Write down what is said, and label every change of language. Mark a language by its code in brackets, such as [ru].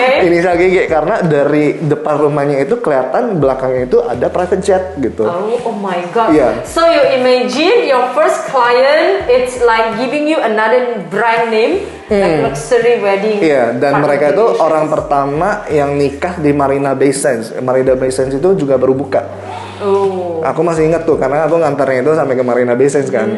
[id] Inisial GG karena dari depan rumahnya itu kelihatan belakangnya itu ada private jet gitu. [en] Oh my god. Yeah. So you imagine your first client, it's like giving you another brand name, like luxury wedding. [id] Iya, dan mereka itu orang pertama yang nikah di Marina Bay Sands. Marina Bay Sands itu juga baru buka. Aku masih ingat tuh karena aku ngantarnya itu sampai ke Marina Bay Sands kan.